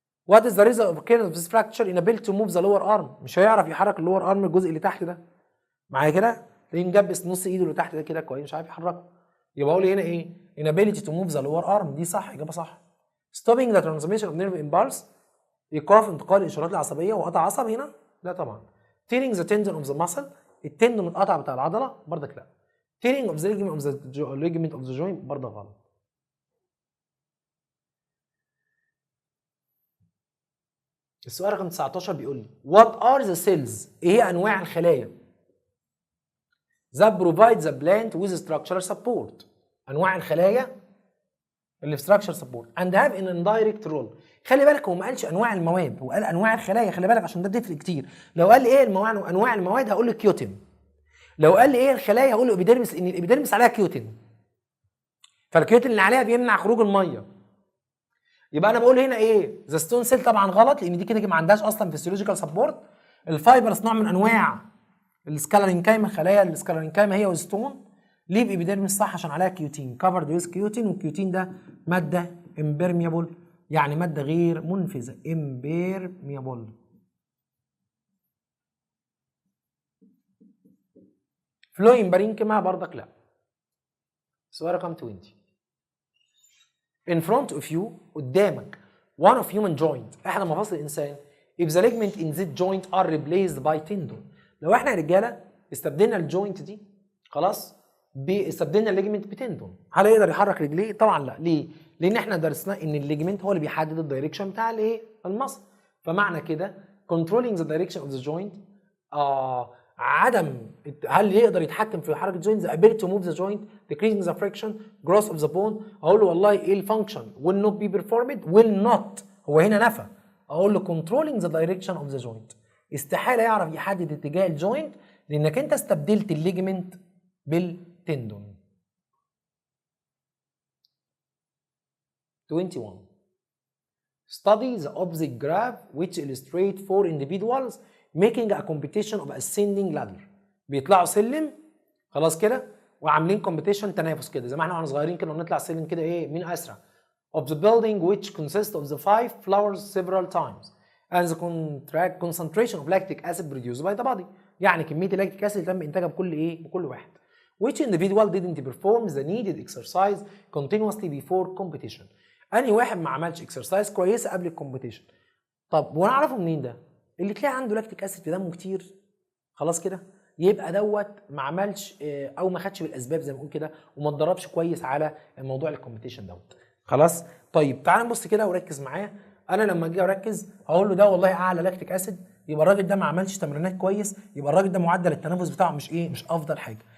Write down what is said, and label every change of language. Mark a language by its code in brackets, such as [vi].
[en] What is the result of occurrence of this fracture inability to move the lower arm؟ [ar] مش هيعرف يحرك اللور ارم الجزء اللي تحت ده. معايا كده؟ تلاقيه مجبس نص ايده اللي تحت ده كده كويس مش عارف يحركه. يبقى اقول هنا ايه؟ [en] inability to move the lower arm. [ar] دي صح، اجابه صح. [en] Stopping the transmission of nerve impulse، [ar] ايقاف انتقال الاشارات العصبيه وقطع عصب هنا؟ لا طبعا. [en] Tearing the tendon of the muscle، [ar] التندون اتقطع بتاع العضله بردك لا. [en] Tearing of the ligament of the joint [ar] بردك غلط. السؤال رقم 19 بيقول لي [en] What are the cells؟ [ar] ايه هي انواع الخلايا [en] that provide the plant with structural support؟ [ar] انواع الخلايا اللي في [en] structural support and have an indirect role. [ar] خلي بالك هو ما قالش انواع المواد، هو قال انواع الخلايا. خلي بالك عشان ده بتفرق كتير. لو قال لي ايه انواع المواد هقول لك كيوتين. لو قال لي ايه الخلايا هقول له ابيديرمس، ان الابيديرمس عليها كيوتين، فالكيوتين اللي عليها بيمنع خروج الميه. يبقى انا بقول هنا ايه؟ ذا ستون سيل طبعا غلط لان دي كده ما عندهاش اصلا فيسيولوجيكال سبورت. الفايبرس نوع من انواع السكالارينكايما، خلايا السكالارينكايما هي والستون. ليه بإبيديرمس صح؟ عشان عليها كيوتين، [en] كفرد ويز [ar] كيوتين، والكيوتين ده ماده امبيرميبل، يعني ماده غير منفذه، امبيرميبل. فلويم بارينكما بردك لا. سؤال رقم 20. [en] In front of you، [ar] قدامك، [en] one of human joint، [ar] احد مفاصل الانسان، [en] if the ligament in this joint are replaced by tendon. [ar] لو احنا يا رجاله استبدلنا الجوينت دي خلاص استبدلنا الليجمنت بتندون، هل يقدر يحرك رجليه؟ طبعا لا. ليه؟ لان احنا درسنا ان الليجمنت هو اللي بيحدد الدايركشن بتاع الايه؟ المصل. فمعنى كده [en] controlling the direction of the joint. [ar] عدم هل يقدر يتحكم في حركه [en] joint. the ability to move the joint, decreasing the friction, growth of the bone. [ar] اقول له والله ايه الفانكشن [en] will not be performed, will not [ar] هو هنا نفى. اقول له [en] controlling the direction of the joint. [ar] استحاله يعرف يحدد اتجاه الجوينت لانك انت استبدلت الليجمنت بالتندون. 21. [en] Study the opposite graph which illustrate 4 individuals making a competition of ascending ladder. [ar] بيطلعوا سلم خلاص كده وعاملين competition تنافس كده زي ما احنا واحنا صغيرين كده ونطلع سلم كده ايه مين اسرع. [en] of the building which consists of the 5 floors several times and the concentration of lactic acid produced by the body. [ar] يعني كمية اللاكتيك اسيد تم انتاجها بكل ايه بكل واحد. [en] which individual didn't perform the needed exercise continuously before competition. [ar] انهي واحد ما عملش اكسرسايز كويسه قبل الكومبيتيشن. طب وانا اعرفه منين ده؟ اللي تلاقي عنده لاكتيك اسيد في دمه كتير خلاص كده يبقى دوت ما عملش او ما خدش بالاسباب زي ما بنقول كده وما اتدربش كويس على موضوع الكومبيتيشن دوت. خلاص طيب تعال نبص كده وركز معايا. انا لما اجي اركز هقول له ده والله اعلى لاكتيك اسيد يبقى الراجل ده ما عملش تمرينات كويس يبقى الراجل ده معدل التنفس بتاعه مش افضل حاجه.